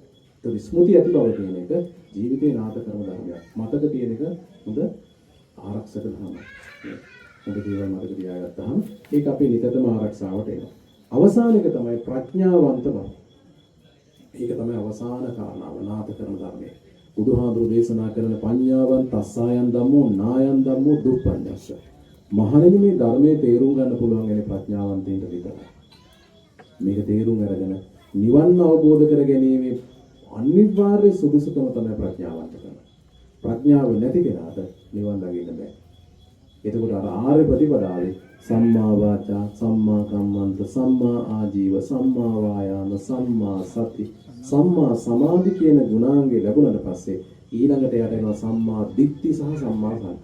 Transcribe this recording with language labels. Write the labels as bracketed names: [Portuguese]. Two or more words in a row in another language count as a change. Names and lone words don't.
[Sinhala] ඒ ස්මෘති ඇති බව කියන එක ජීවිතේ නාත කරන ධර්මයක්. මතක තියෙන එක හොඳ ආරක්ෂක ධර්මයක්. හොඳ දේවල් මතක තියාගත්තාම ඒක අපේ නිතරම ආරක්ෂාවට එනවා. අවසාන එක තමයි ප්‍රඥාවන්ත බව. ඒක තමයි අවසාන කාරණාව නාත කරන ධර්මය. බුදුහාඳුරු දේශනා කරන [Pali] පඤ්ඤාවන් තස්සායන් ධම්මෝ නායන් ධම්මෝ දුප්පඤ්ඤස්ස. [Sinhala] මහණෙනි මේ ධර්මයේ තේරුම් ගන්න පුළුවන් වෙන්නේ ප්‍රඥාවන්තයින්ට විතරයි. මේක තේරුම් අරගෙන නිවන් අවබෝධ කර ගැනීමේ අනිවාර්ය සුදුසුකම තමයි ප්‍රඥාවන්තකම. ප්‍රඥාව නැති කෙනාට නිවන් දකින්න බෑ. එතකොට අර ආර්ය ප්‍රතිපදාවේ [Pali] සම්මා වාචා, සම්මා කම්මන්ත, සම්මා ආජීව, සම්මා වායාම, සම්මා සති, සම්මා සමාධි [Sinhala] කියන ගුණාංගේ ලැබුණාට පස්සේ ඊළඟට යට එනවා [Pali] සම්මා දිට්ඨි [Sinhala] සහ [Pali] සම්මා සංකප්ප.